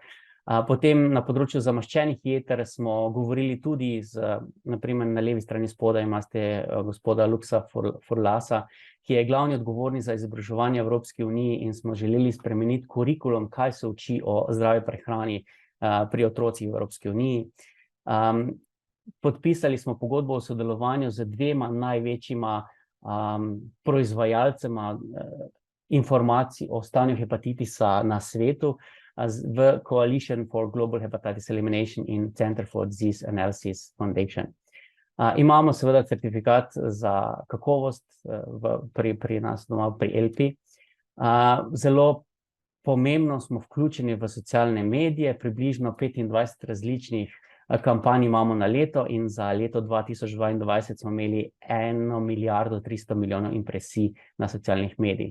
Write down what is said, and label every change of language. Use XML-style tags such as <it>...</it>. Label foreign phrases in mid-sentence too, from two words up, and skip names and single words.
<sl>Potem na področju zamaščenih jeter smo govorili tudi naprimer na levi strani spodaj imate gospoda Luxa Furlasa, ki je glavni odgovorni za izobraževanje v Evropski uniji, in smo želeli spremeniti kurikulum, kaj se uči o zdravi prehrani pri otrocih v Evropski uniji. Podpisali smo pogodbo o sodelovanju z dvema največjima proizvajalcema informacij o stanju hepatitisa na svetu, v Coalition for Global Hepatitis Elimination in Center for Disease Analysis Foundation. Imamo seveda certifikat za kakovost pri nas doma, pri Elpi. Zelo pomembno smo vključeni v socialne medije, približno 25 različnih kampanj imamo na leto, in za leto 2022 smo imeli 1 milijardo 300 milijonov impresij na socialnih medijih.</sl>